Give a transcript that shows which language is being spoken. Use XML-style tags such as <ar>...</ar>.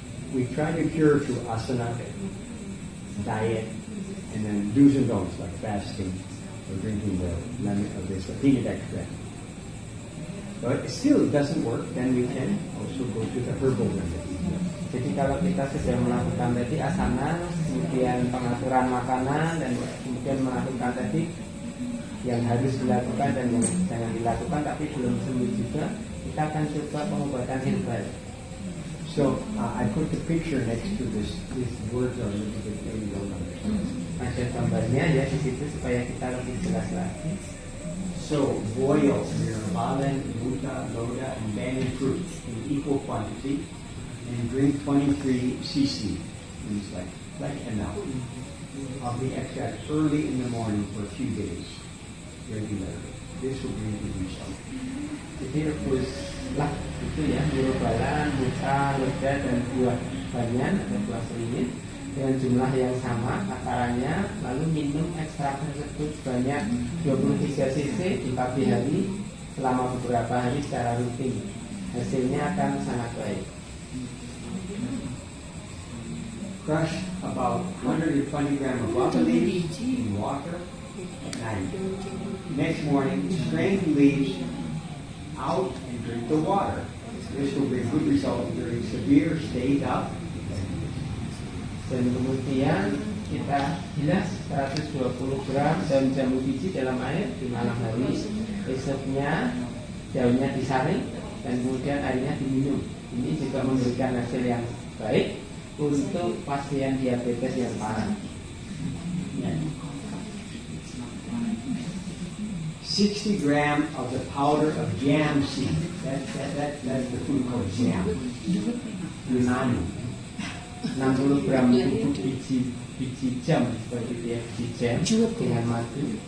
<en>We try to cure through asana, diet, and then do's and don'ts like fasting or drinking the lemon of this peanut extract. But still it doesn't work, then we can also go to the herbal remedy.</en> <id>Jadi kalau kita sudah melakukan tadi asana, kemudian pengaturan makanan, dan kemudian melakukan tadi yang harus dilakukan dan yang jangan dilakukan tapi belum sembuh juga, kita akan coba pengobatan herbal.</id> <en>So I put the picture next to this. These words are a little bit maybe don't understand.</en> <id>Ada gambarnya ya di situ supaya kita lebih jelas lagi.</id> <en>So boil nirvalan, muta, loda, and banyan fruit in equal quantity, and drink 23 cc. It's like ml of the extract early in the morning for a few days regularly. This will bring the result.</en> <id>Jadi rebuslah itu ya, nirvalan, muta, loda, dan buah banyan atau buah seringin dengan jumlah yang sama takarannya, lalu minum ekstrak tersebut sebanyak 23 cc di pagi hari selama beberapa hari secara rutin. Hasilnya akan sangat baik.</id> <en>Crush about 120 grams of guava leaves in water at night. Next morning, strain the leaves out and drink the water. This will bring good results during severe state up.</en> <id>Dan kemudian kita bilas 120 gram daun jambu biji dalam air di malam hari. Esoknya daunnya disaring, dan kemudian airnya diminum. Ini juga memberikan hasil yang baik untuk pasien diabetes yang parah.</id> <en>60 gram of the powder of jam seed. That's the food called jam.</en> <id>Yunani. 60 gram bubuk biji jam seperti itu ya, biji jam dengan madu.</id>